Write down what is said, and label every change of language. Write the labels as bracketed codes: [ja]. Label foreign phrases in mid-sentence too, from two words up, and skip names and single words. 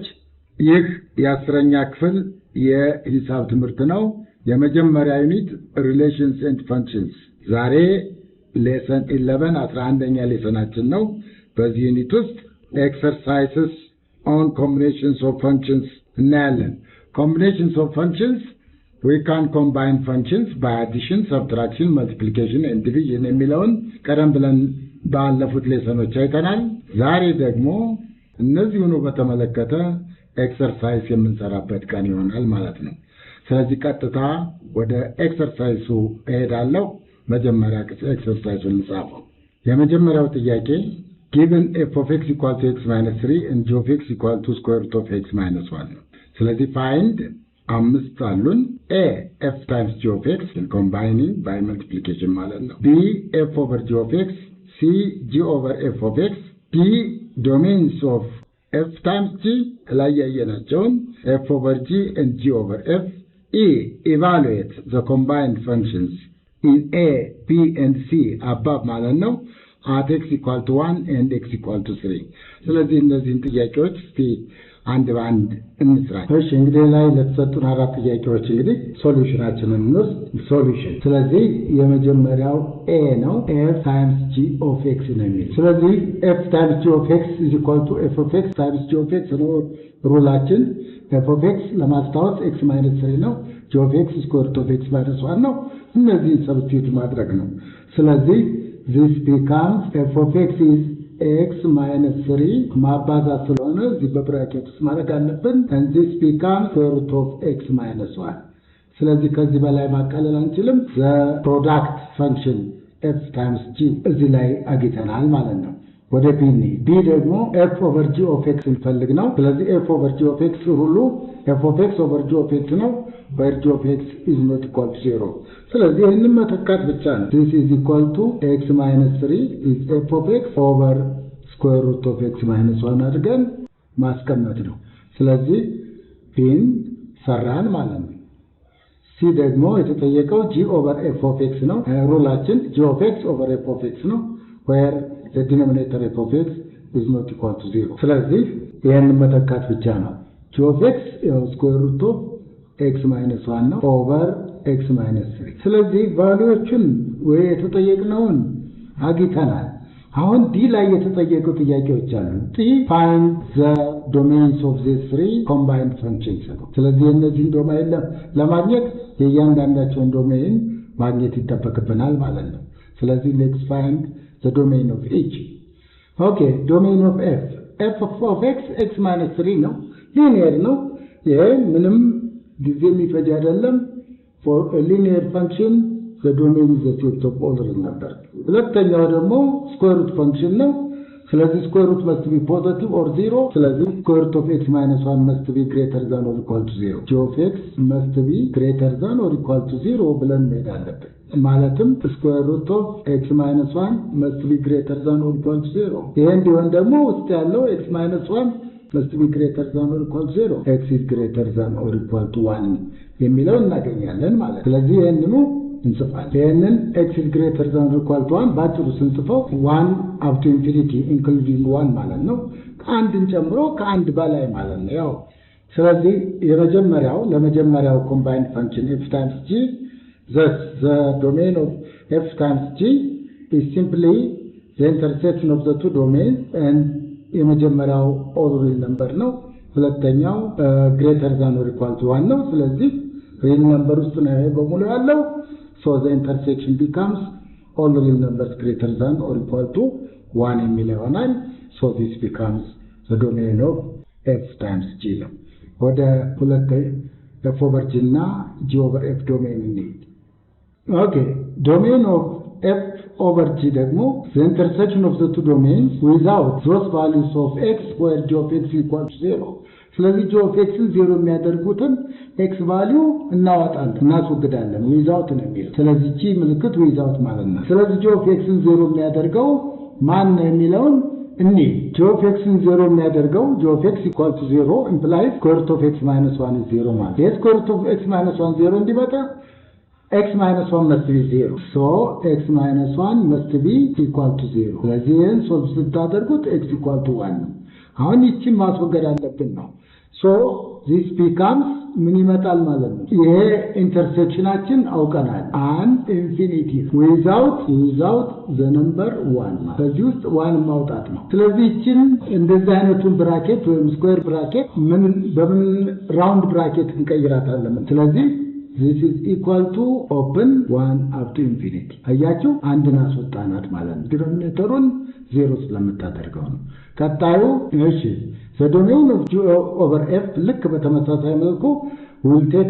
[am] ይህ የ10ኛ ክፍል የሂሳብ ትምህርት ነው። የመጀመሪያ ዩኒት [en] relations and functions። [am] ዛሬ ሌሰን 11 11ኛ ሌሰናችን ነው። በዚህ ዩኒት ውስጥ [en] exercises on combinations of functions [am] እናያለን። [en] combinations of functions we can combine functions by addition, subtraction, multiplication and division [am] የሚለውን ቀደም ብለን ባለፉት ሌሰኖች አይተናል። ዛሬ ደግሞ እነዚህን በተመለከተ ኤክሰርሳይዝ የምንሰራበት ቀን ይሆናል ማለት ነው። ስለዚህ ቀጥታ ወደ ኤክሰርሳይዙ እሄዳለሁ። መጀመሪያ ኤክሰርሳይዙን እንጻፈው። የመጀመሪያው ጥያቄ [en] given f of x equal to x minus 3 and g of x equal to square root of x minus 1 [am] ነው። ስለዚህ [en] find [am] አምስት አሉን። [en] a f times g of x combining by multiplication [am] ማለት ነው። [en] b f over g of x, c g over f of x, d domains of f times g [am] ላይ ያየናቸውን [en] f over g and g over f, e evaluate the combined functions in a b and c above [am] ማለት ነው [en] at x equal to 1 and x equal to 3። [am] ስለዚህ እነዚህን ጥያቄዎች እስቲ አንድ ባንድ እንስራ። እሺ እንግዲህ ላይ ለተሰጡን አራት ጥያቄዎች እንግዲህ ሶሉሽናችንን እንወስድ። ሶሉሽን ስለዚህ የመጀመሪያው a ነው። [en] f times g of x [am] ነው የሚል። ስለዚህ [en] f times g of x is equal to f of x times g of x [am] ነው ሩላችን። [en] f of x ለማስታወስ x minus 3 ነው። g of x square root of x minus 1 [am] ነው። እነዚህ ሰብስቲቱት ማድረግ ነው። ስለዚህ [en] this becomes f of x is x minus 3 [am] ማባዛት ስለሆነ እዚህ በብራኬት ውስጥ ማድረግ አለብን። [en] and this becomes square root of x minus 1። [am] ስለዚህ ከዚህ በላይ ማቃለል አንችልም። [en] the product function f times g [am] እዚህ ላይ አግኝተናል ማለት ነው። ወደ b b ደግሞ [en] f over g of x [am] እንፈልግ ነው። ስለዚህ [en] f over g of x ሁሉ f of x over g of x ነው where g of x is not equal to 0። [am] ስለዚህ ይህንን መተካት ብቻ ነው። [en] this is equal to x minus 3 is f of x over square root of x minus 1 [am] አድርገን ማስቀመጥ ነው። ስለዚህ ፒን ሰራን ማለት ነው። [en] c [am] ደግሞ የተጠየቀው [en] g over f of x [am] ነው። ሩላችን [en] g of x over f of x ነው where the denominator f of x is not equal to 0። [am] ስለዚህ ይህንን መተካት ብቻ ነው። [en] g of x square root of x minus 1 ነው over x minus 3። [am] ስለዚህ ቫልዩዎቹን ወይ የተጠየቅነውን አግኝተናል። አሁን ዲ ላይ የተጠየቁ ጥያቄዎች አሉ። ዲ [en] find the domains of these three combined functions። [am] ስለዚህ እነዚህን ዶሜን ለማግኘት የእያንዳንዳቸውን ዶሜን ማግኘት ይጠበቅብናል ማለት ነው። ስለዚህ [en] let's find the domain of each። okay domain of f of x x minus 3 [am] ነው። ሊኒየር ነው። ይሄ ምንም ጊዜ የሚፈጅ አይደለም። [en] for a linear function the domain is the set of all real numbers። [am] ሁለተኛው ደግሞ [en] square root function [am] ነው። ስለዚህ [en] square root must be positive or 0። ስለዚህ square root of x minus 1 must be greater than or equal to 0። g of x must be greater than or equal to 0 ብለን [am] መሄድ አለብን። ማለትም [en] square root of x minus 1 must be greater than or equal to 0። [am] ይሄ እንዲሆን ደግሞ ውስጥ ያለው [en] x minus 1 must be greater than or equal to 0። x is greater than or equal to 1 [am] የሚለው እናገኛለን ማለት። ስለዚህ ይሄንኑ እንጽፋለን። ይሄንን [en] x is greater than or equal to 1 [am] ባጭሩ ስንጽፈው [en] 1 up to infinity including 1 [am] ማለት ነው። ከአንድን ጨምሮ ከአንድ በላይ ማለት ነው። ያው ስለዚህ [en] ለመጀመሪያው combined function f times g, thus the domain of f times g is simply the intersection of the two domains and የመጀመሪያው all real number [am] ነው። ሁለተኛው [en] greater than or equal to 1 [am] ነው። ስለዚህ [en] real number [am] ውስጥ ነው በሙሉ ያለው። [en] so the intersection becomes all real numbers greater than or equal to 1 [am] የሚል ይሆናል። [en] so this becomes the domain of f times g [am] ነው። ወደ [en] f over g እና g over f domain እንሂድ። okay domain of f over g ደግሞ the intersection of the two domains without those values of x where g of x equal to 0። ስለዚህ g of x 0 የሚያደርጉትን x value እናስወግዳለን without [am] ነው የሚለው። ስለዚህ [en] g ምልክት without [am] ማለት ነው። ስለዚህ [en] g of x 0 [am] የሚያደርገው ማን ነው የሚለውን [en] g of x 0 የሚያደርገው g of x equal to 0 implies square root of x minus 1 is 0 ማለት። square root of x minus 1 0 እንዲመጣ x minus 1 must be 0. So x minus 1 must be equal to 0. [am] ስለዚህ ይህን ሶልቭ ስታደርጉት x equal to 1 ነው። አሁን ይህችን ማስወገድ አለብን ነው። [en] So this becomes [am] ምን ይመጣል ማለት ነው? ይሄ ኢንተርሴክሽናችን አውቀናል። [en] and infinity without the number 1 [am] ከዚህ ውስጥ 1 ማውጣት ነው። ስለዚህ ይህችን እንደዚህ አይነቱን ብራኬት ወይም ስኩዌር ብራኬት በምን ራውንድ ብራኬት እንቀይራታለን። ስለዚህ [en] this is equal to open 1 up to infinity [am] አያችሁ አንድን አስወጣናት ማለት ነው። ዲኖሚኔተሩን 0 ስለምታደርገው ነው። ቀጣዩ እሺ [en] the domain of G over F [am] ልክ በተመሳሳይ መልኩ [en] will take